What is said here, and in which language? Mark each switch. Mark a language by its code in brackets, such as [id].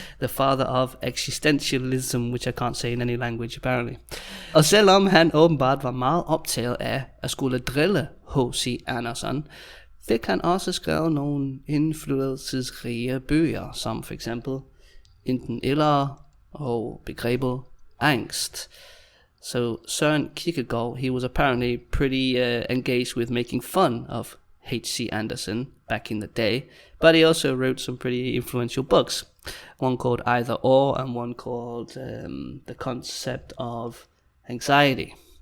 [en] The father of existentialism, which I can't say in any language apparently. [da] Og selvom han åbenbart var meget optaget af at skulle drille H.C. Andersen, fik han også skrevet nogle indflydelsesrige bøger, som for eksempel Enten eller og begrebet angst. [en] So Søren Kierkegaard, he was apparently pretty engaged with making fun of H.C. Andersen back in the day, but he also wrote some pretty influential books. One called Either Or and one called The Concept of Anxiety.